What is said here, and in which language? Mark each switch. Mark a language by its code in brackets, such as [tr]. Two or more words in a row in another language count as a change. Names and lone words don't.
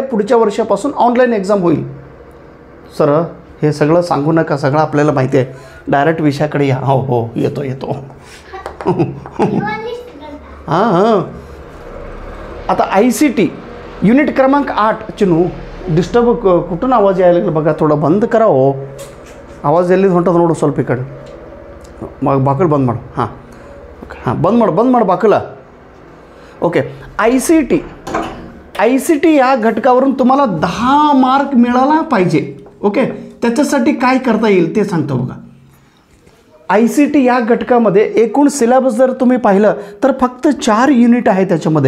[mr] पुढच्या वर्षापासून ऑनलाईन एक्झाम होईल. सर हे सगळं सांगू नका, सगळं आपल्याला माहिती आहे. डायरेक्ट विषयाकडे या. हो येतो. हां आता ICT युनिट क्रमांक 8 चिनू डिस्टर्ब कुठून आवाज यायला लागला बघा, थोडं बंद करा हो. आवाज यायला म्हणतात नोड [kn] ಸ್ವಲ್ಪ ಈ ಕಡೆ [mr] मग बाकड बंद माಡು. हां हां बंद माड बाकला. ओके. आय सी टी या घटकावरून तुम्हाला 10 मार्क मिळाला पाहिजे. ओके. त्याच्यासाठी काय करता येईल ते सांगतो बघा. आय सी टी या घटकामध्ये एकूण सिलेबस जर तुम्ही पाहिलं तर फक्त 4 युनिट आहे त्याच्यामध्ये.